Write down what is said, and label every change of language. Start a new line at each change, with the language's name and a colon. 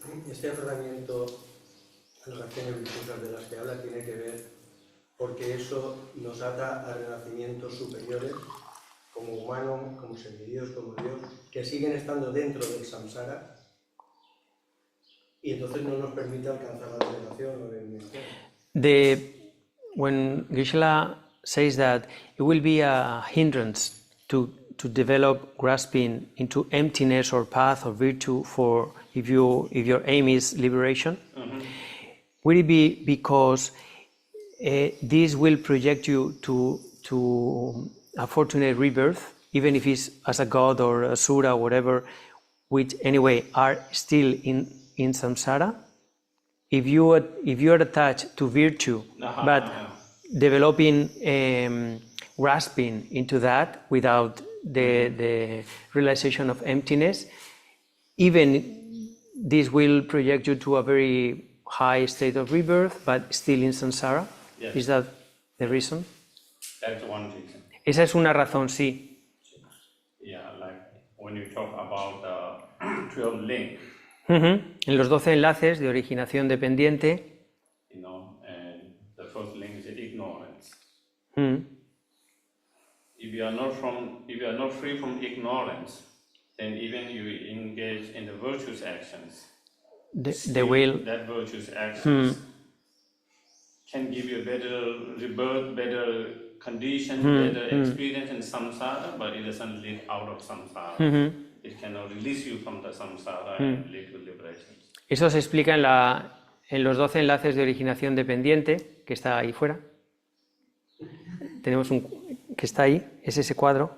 Spanish: Este aferramiento a las acciones virtuosas de las que habla tiene que ver porque eso nos ata a renacimientos superiores como humanos, como semidios, como Dios, que siguen estando dentro del samsara y entonces no nos permite alcanzar la liberación o la iluminación.
English: When Geshe-la says that it will be a hindrance to develop grasping into emptiness or path or virtue for if your aim is liberation, will it be because this will project you to a fortunate rebirth, even if it's as a god or a sura or whatever, which anyway are still in samsara? If you are attached to virtue, but developing grasping into that without the realization of emptiness, even this will project you to a very high state of rebirth, but still in samsara. Yes. Is that the reason? That's one reason.
Spanish: Esa es una razón, sí.
English: Yeah, like when you talk about the 12 links,
Spanish: En los 12 enlaces de originación dependiente,
English: and the first link is ignorance. mm, If you are not free from ignorance, then even you engage in the virtuous actions. the will, That virtuous actions can give you a better rebirth, better condition, better experience in samsara, but it doesn't lead out of samsara. It cannot release you from the samsara and lead to liberation.
Spanish: eso se explica en los 12 enlaces de originación dependiente, que está ahí fuera. Tenemos que está ahí, es ese cuadro.